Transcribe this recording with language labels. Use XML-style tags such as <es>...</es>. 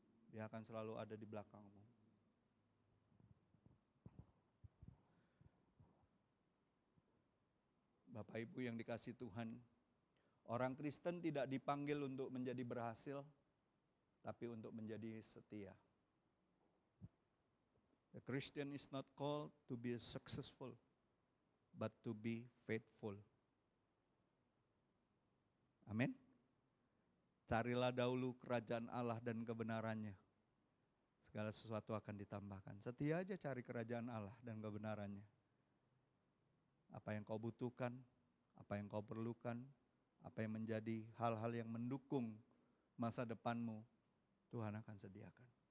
<id>Dia akan selalu ada di belakangmu. Bapak Ibu yang dikasih Tuhan, orang Kristen tidak dipanggil untuk menjadi berhasil, tapi untuk menjadi setia.</id> <en>The Christian is not called to be successful, but to be faithful.</en> <id>Amin. Carilah dahulu kerajaan Allah dan kebenarannya. Segala sesuatu akan ditambahkan. Setia aja cari kerajaan Allah dan kebenarannya. Apa yang kau butuhkan, apa yang kau perlukan, apa yang menjadi hal-hal yang mendukung masa depanmu, Tuhan akan sediakan.</id>